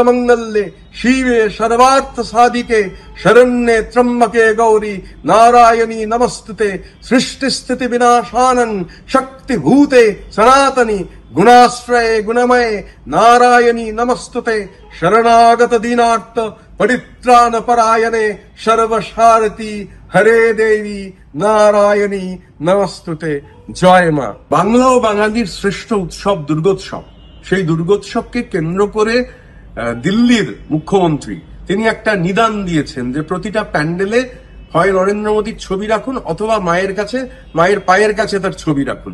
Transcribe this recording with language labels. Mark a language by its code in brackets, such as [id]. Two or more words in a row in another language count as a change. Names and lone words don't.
[sa] मंगल्ये शिवे सर्वार्थ साधिके शरण्ये त्र्यंबके गौरी नारायणी नमस्तुते, सृष्टि स्थिति विनाशानं शक्ति भूते सनातनी गुणाश्रये गुणमये नारायणी नमस्तुते, शरणागत दीनार्थ परित्राण परायणे सर्वशारती हरे देवी नारायणी नमस्तुते। [bn] জয় মা। বাংলা ও বাঙালির শ্রেষ্ঠ উৎসব দুর্গোৎসব, সেই দুর্গোৎসবকে কেন্দ্র করে দিল্লির মুখ্যমন্ত্রী তিনি একটা নিদান দিয়েছেন যে প্রতিটা প্যান্ডেলে হয় নরেন্দ্র মোদীর ছবি রাখুন অথবা মায়ের পায়ের কাছে তার ছবি রাখুন।